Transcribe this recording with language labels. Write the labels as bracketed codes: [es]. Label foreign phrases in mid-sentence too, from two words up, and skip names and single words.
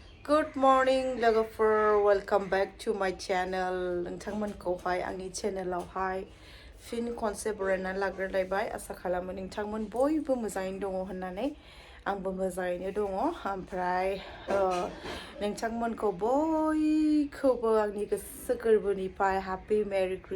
[en] Good morning [brx] लोगोफोर [en] welcome back to my channel [brx] नोंथांमोनखौहाय आंनि चेनेलावहाय फिन खनसे बरायनानै लाग्रोलायबाय आसा खालामो नोंथांमोन बयबो मोजाङैनो दङ होननानै आंबो मोजाङैनो दङ ओमफ्राय नोंथांमोनखौ बयखौबो आंनि गोसो गोरबोनिफ्राय [en] happy merry